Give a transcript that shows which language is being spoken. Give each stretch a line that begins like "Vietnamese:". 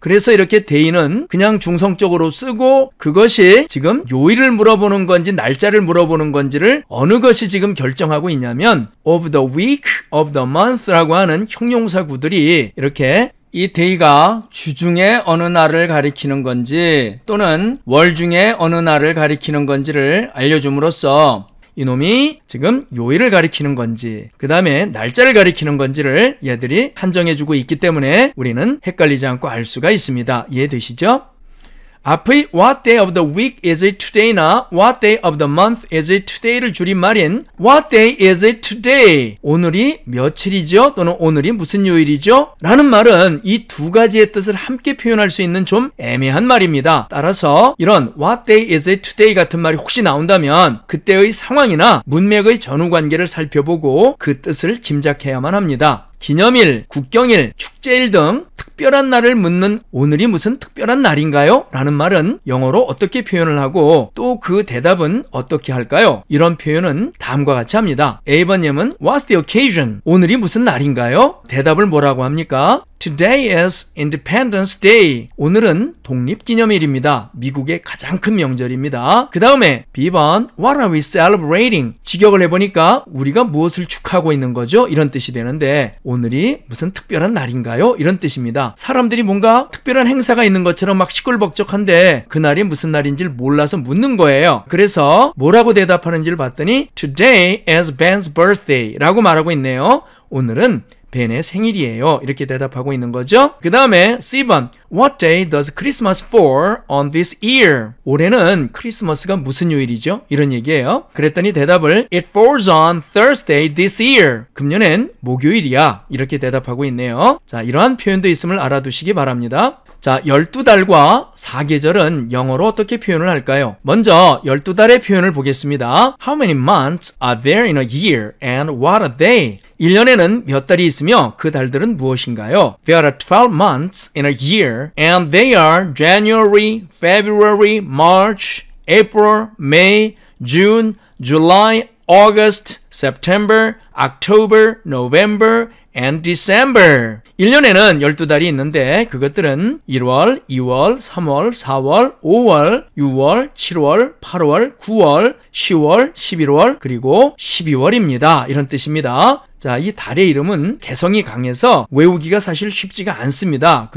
Korean: 그래서 이렇게 day는 그냥 중성적으로 쓰고 그것이 지금 요일을 물어보는 건지 날짜를 물어보는 건지를 어느 것이 지금 결정하고 있냐면 of the week, of the month라고 하는 형용사구들이 이렇게 이 day가 주중에 어느 날을 가리키는 건지 또는 월 중에 어느 날을 가리키는 건지를 알려줌으로써 이놈이 지금 요일을 가리키는 건지 그 다음에 날짜를 가리키는 건지를 얘들이 한정해주고 있기 때문에 우리는 헷갈리지 않고 알 수가 있습니다. 이해되시죠? 앞의
English: What day of the week is it today나 What day of the month is it today를
Korean: 줄임말인
English: What day is it today?
Korean: 오늘이 며칠이죠? 또는 오늘이 무슨 요일이죠? 라는 말은 이 두 가지의 뜻을 함께 표현할 수 있는 좀 애매한 말입니다. 따라서 이런
English: What day is it today
Korean: 같은 말이 혹시 나온다면 그때의 상황이나 문맥의 전후관계를 살펴보고 그 뜻을 짐작해야만 합니다. 기념일, 국경일, 축제일 등 특별한 날을 묻는 오늘이 무슨 특별한 날인가요? 라는 말은 영어로 어떻게 표현을 하고 또 그 대답은 어떻게 할까요? 이런 표현은 다음과 같이 합니다. A번님은
English: What's the occasion?
Korean: 오늘이 무슨 날인가요? 대답을 뭐라고 합니까?
English: Today is Independence Day.
Korean: 오늘은 독립기념일입니다. 미국의 가장 큰 명절입니다. 그 다음에 B번
English: What are we celebrating?
Korean: 직역을 해보니까 우리가 무엇을 축하하고 있는 거죠? 이런 뜻이 되는데 오늘이 무슨 특별한 날인가요? 이런 뜻입니다. 사람들이 뭔가 특별한 행사가 있는 것처럼 막 시끌벅적한데 그날이 무슨 날인지를 몰라서 묻는 거예요. 그래서 뭐라고 대답하는지를 봤더니
English: Today is Ben's birthday
Korean: 라고 말하고 있네요. 오늘은 벤의 생일이에요. 이렇게 대답하고 있는 거죠. 그 다음에 C번
English: What day does Christmas fall on this year?
Korean: 올해는 크리스마스가 무슨 요일이죠? 이런 얘기예요. 그랬더니 대답을
English: It falls on Thursday this year.
Korean: 금년엔 목요일이야. 이렇게 대답하고 있네요. 자, 이러한 표현도 있음을 알아두시기 바랍니다. 자, 12달과 4계절은 영어로 어떻게 표현을 할까요? 먼저 12달의 표현을 보겠습니다.
English: How many months are there in a year and what are they?
Korean: 1년에는 몇 달이 있으며 그 달들은 무엇인가요?
English: There are 12 months in a year and they are January, February, March, April, May, June, July, August, September, October, November, and December.
Korean: 1년에는 12달이 있는데 그것들은 1월, 2월, 3월, 4월, 5월, 6월, 7월, 8월, 9월, 10월, 11월, 그리고 12월입니다. 이런 뜻입니다. 자, 이 달의 이름은 개성이 강해서 외우기가 사실 쉽지가 않습니다.